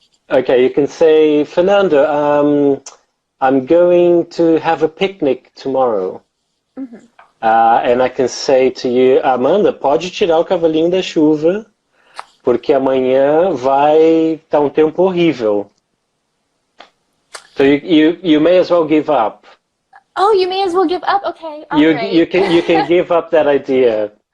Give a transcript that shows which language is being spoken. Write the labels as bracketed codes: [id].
[en] Okay, you can say, Fernando, I'm going to have a picnic tomorrow. And I can say to you, [pt] Amanda, pode tirar o cavalinho da chuva, porque amanhã vai estar um tempo horrível. [en] So you may as well give up. Oh, you may as well give up? Okay, all right. You can give up that idea.